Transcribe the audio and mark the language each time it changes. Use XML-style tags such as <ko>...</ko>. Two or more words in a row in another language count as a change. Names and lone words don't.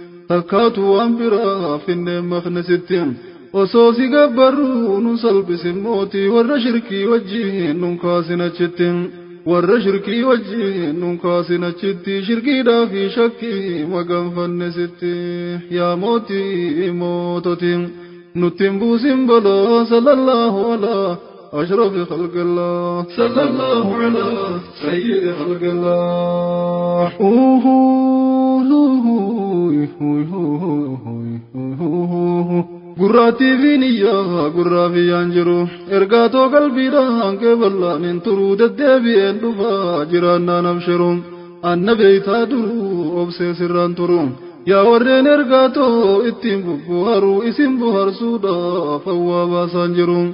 <om>Takkaatu waan biraa finnee maqne sitti. Osoo si gabbarru nu salphisin mootii, warra shirkii wajjin nun kaasin achitti. Warra shirkii wajjin nun kaasin achitti, shirkiidhaa fi shakkii maganfanne sitti. Yaa mootii moototi, nutti hin buusin balaa,</om> <ar>صلى الله على أشرف خلق الله، صلى الله على سيد خلق الله. Uhu, uhu, uhu, uhu, uhu, uhu, uhu.</ar> <om>Gurraattii fi niyyaa gurraa fi yaan jiru. Ergaa too qalbiidhaan kee bal'aan hin turu. Deddeebi'een dhufa jiraannaan abshiru. Anna beeytaa duru obsee sirraan turu. Yaa warreen ergaa too ittiin bubbuharu isin buharsuudhaaf hawwaa baasaan jiru.</om>